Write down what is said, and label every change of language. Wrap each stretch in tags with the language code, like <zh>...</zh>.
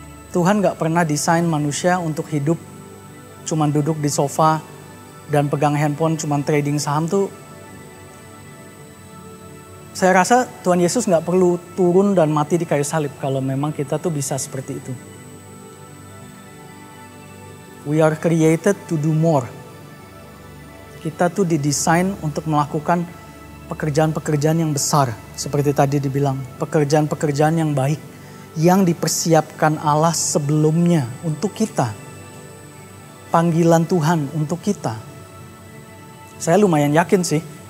<id>Tuhan gak pernah desain manusia untuk hidup cuman duduk di sofa dan pegang handphone cuman trading saham tuh. Saya rasa Tuhan Yesus gak perlu turun dan mati di kayu salib kalau memang kita tuh bisa seperti itu.</id> <en>We are created to do more.</en> <id>Kita tuh didesain untuk melakukan pekerjaan-pekerjaan yang besar. Seperti tadi dibilang, pekerjaan-pekerjaan yang baik. Yang dipersiapkan Allah sebelumnya untuk kita. Panggilan Tuhan untuk kita. Saya lumayan yakin sih.</id>